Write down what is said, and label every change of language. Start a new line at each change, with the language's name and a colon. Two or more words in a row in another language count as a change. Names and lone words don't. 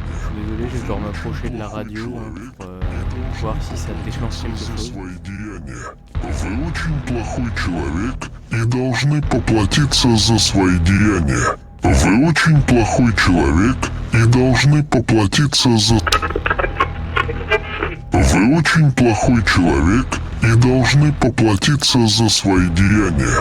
French: Je suis désolé, je vais devoir m'approcher de la radio, hein, pour voir si ça déclenche quelque
Russian: За
French: chose.
Russian: свои деяния. Вы очень плохой человек и должны поплатиться за свои деяния. Вы очень плохой человек и должны поплатиться за... Вы очень плохой человек и должны поплатиться за свои деяния.